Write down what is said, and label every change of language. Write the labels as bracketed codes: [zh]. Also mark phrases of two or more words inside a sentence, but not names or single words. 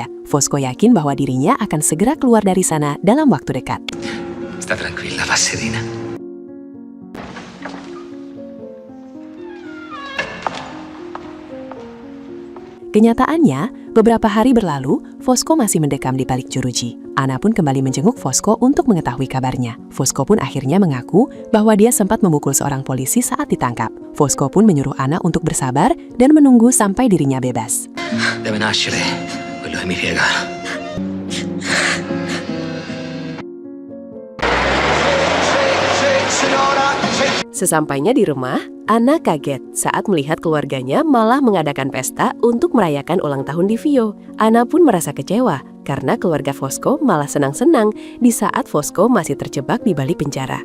[id] Fosco yakin bahwa dirinya akan segera keluar dari sana dalam waktu dekat. [it] Sta tranquilla, passerina. [id] Kenyataannya, beberapa hari berlalu, Fosco masih mendekam di balik jeruji. Anna pun kembali menjenguk Fosco untuk mengetahui kabarnya. Fosco pun akhirnya mengaku bahwa dia sempat memukul seorang polisi saat ditangkap. Fosco pun menyuruh Anna untuk bersabar dan menunggu sampai dirinya bebas. [it] Deve nascere quello che mi piega. [id] Sesampainya di rumah, Anna kaget saat melihat keluarganya malah mengadakan pesta untuk merayakan ulang tahun Livio. Anna pun merasa kecewa karena keluarga Fosco malah senang-senang di saat Fosco masih terjebak di balik penjara.